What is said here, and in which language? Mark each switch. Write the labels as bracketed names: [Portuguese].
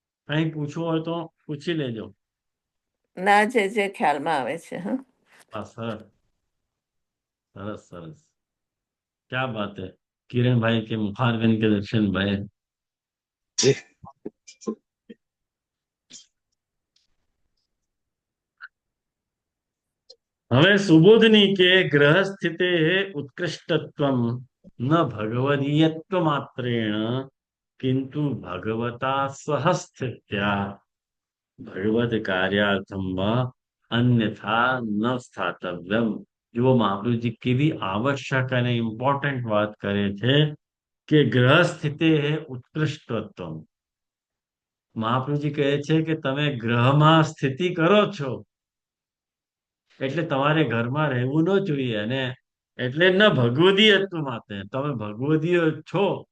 [Gujarati] કઈ પૂછવું હોય તો પૂછી લેજો। ના, જે ખ્યાલમાં આવે છે। હા, સરસ સરસ સરસ, [Hindi] क्या बात है। किरण भाई के मुखारविंद के दर्शन भय। [Gujarati] હવે સુબોધની કે [Sanskrit] ગ્રહસ્થિતે उत्कृष्टत्वं न भगवदीयत्व मात्रेण किंतु भगवता सहस्थित्या भगवत कार्यार्थम व अन्यथा न स्थातव्यम। [Gujarati] જો મહાપ્રભુજી કેવી આવશ્યક અને ઇમ્પોર્ટન્ટ વાત કરે છે કે ગ્રહ સ્થિતે ઉત્કૃષ્ટત્વ। મહાપ્રભુજી કહે છે કે તમે ગ્રહમાં સ્થિતિ કરો છો એટલે તમારે ઘરમાં રહેવું ન જોઈએ, અને એટલે ન ભગવદીયત્વ માટે તમે ભગવદીય છો